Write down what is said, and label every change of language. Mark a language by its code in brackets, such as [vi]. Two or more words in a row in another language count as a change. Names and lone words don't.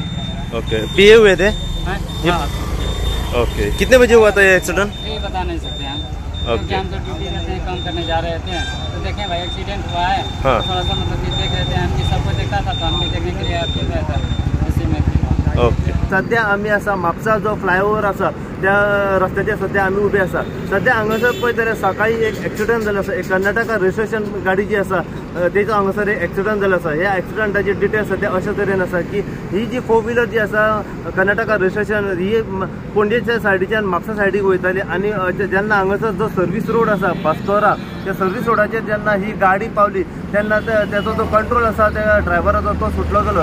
[hi] ओके, पिए हुए थे? ओके, कितने बजे हुआ था ये एक्सीडेंट? ये बता नहीं सकते हम, क्योंकि हम तो ड्यूटी करते हैं, काम करने जा रहे थे, तो देखें भाई एक्सीडेंट हुआ है। हाँ। थोड़ा सा मतलब कि देख रहे थे, हम सबको देखता था, तो हम भी देखने के लिए आते था इसी में। ओके। [kok] सध्या आम्ही असा म्हापसा जो फ्लायओव्हर असा त्या रस्त्याचेर सध्या आम्ही उभे आसा। सध्या हांगासर पळय जाल्यार सकाळी एक एक्सिडेंट जालो आसा, एक कर्नाटका रजिस्ट्रेशन गाडी जी आसा तेजो हांगासर एक एक्सिडेंट जालो आसा। ह्या एक्सिडेंटाची डिटेल सध्या अशे तरेन आसा की ही जी 4 व्हीलर जी आसा कर्नाटका रजिस्ट्रेशन ही पणजेच्या सायडीच्यान म्हापसा सायडीक वयताली, आणि जेन्ना हांगासर जो [en] service road [kok] आसा बास्तोरा, त्या सर्वीस रोडाचेर जेन्ना ही गाडी पावली तेन्ना त्याचो जो कंट्रोल आसा त्या ड्रायव्हराचो तो सुटलो गेलो।